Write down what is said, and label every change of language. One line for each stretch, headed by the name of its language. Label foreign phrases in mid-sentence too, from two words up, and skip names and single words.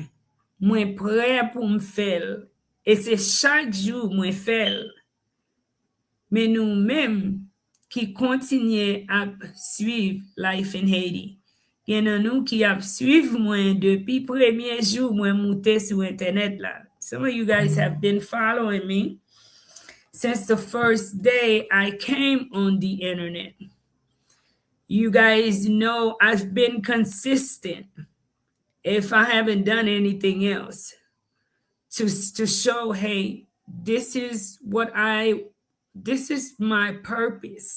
Haitian Creole: Mwen pre pou m fel. E se chak jou mwen fel. Men nou menm ki kontinye ap suiv LIFEINHAITI. Gen nan nou ki ap suiv mwen depi premye jou mwen moute sou internet la.
English: Some of you guys have been following me since the first day I came on the internet. You guys know I've been consistent if I haven't done anything else to show, hey, this is my purpose.